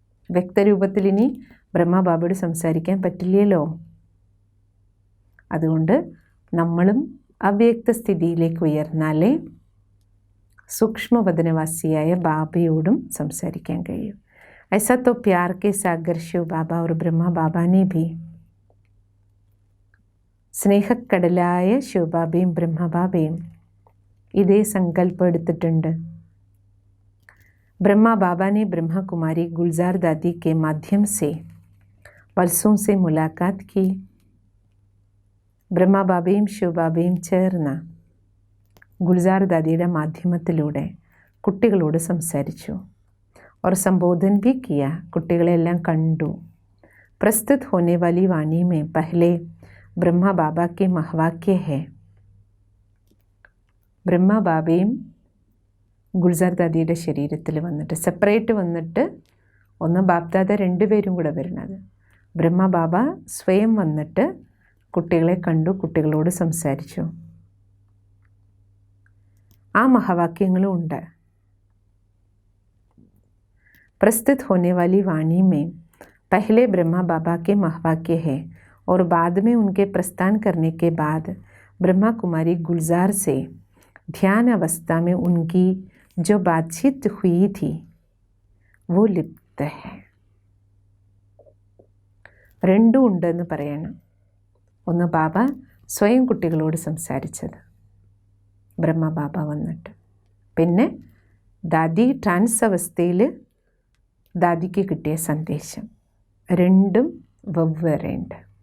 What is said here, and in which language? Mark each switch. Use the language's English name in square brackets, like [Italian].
[Malayalam] വ്യക്തരൂപത്തിൽ ഇനി ബ്രഹ്മബാബയോട് സംസാരിക്കാൻ പറ്റില്ലല്ലോ. അതുകൊണ്ട് നമ്മളും അവ്യക്ത സ്ഥിതിയിലേക്ക് ഉയർന്നാലേ സൂക്ഷ്മവദനവാസിയായ ബാബയോടും സംസാരിക്കാൻ കഴിയും. [Hindi] ऐसा तो प्यार के सागर शिव बाबा और ब्रह्मा बाबा ने भी [Malayalam] സ്നേഹക്കടലായ ശിവബാബയും ബ്രഹ്മബാബയും ഇതേ സങ്കല്പം എടുത്തിട്ടുണ്ട്. [Hindi] ब्रह्मा बाबा ने ब्रह्मा कुमारी गुलजार दादी के माध्यम से वर्षों से मुलाकात की. [Malayalam] ब्रह्मा बाबയും ശിവബാബയും ചേർന്ന് ഗുൽസാർ ദാദിയുടെ മാധ്യമത്തിലൂടെ കുട്ടികളോട് സംസാരിച്ചു. [Hindi] और संबोधन भी किया. [Malayalam] കുട്ടികളെല്ലാം കണ്ടു. [Hindi] प्रस्तुत होने वाली वाणी में पहले ब्रह्मा बाबा के महवाक्य है. [Malayalam] ബ്രഹ്മ ബാബയും ഗുൽസാർ ദാദിയുടെ ശരീരത്തിൽ വന്നിട്ട് സെപ്പറേറ്റ് വന്നിട്ട്, ഒന്ന് ബാബ്ദാദ രണ്ടുപേരും കൂടെ വരുന്നത്. ബ്രഹ്മ ബാബ സ്വയം വന്നിട്ട് കുട്ടികളെ കണ്ടു, കുട്ടികളോട് സംസാരിച്ചു. ആ മഹാവാക്യങ്ങളും ഉണ്ട്. [Hindi] प्रस्तुत होने वाली वाणी में पहले ब्रह्मा बाबा के महवाक्य है और बाद में उनके प्रस्थान करने के बाद ब्रह्मा कुमारी गुलजार से ध्यान अवस्था में उनकी जो बातचीत हुई थी वो लिप्त है. [Malayalam] രണ്ടും ഉണ്ടെന്ന് പറയണം. ഒന്ന് ബാബ സ്വയം കുട്ടികളോട് സംസാരിച്ചത്, ബ്രഹ്മ ബാബ വന്നിട്ട്, പിന്നെ ദാദി ട്രാൻസ് അവസ്ഥയിൽ ദാദിക്ക് കിട്ടിയ സന്ദേശം. രണ്ടും വെവ്വേറെയുണ്ട്.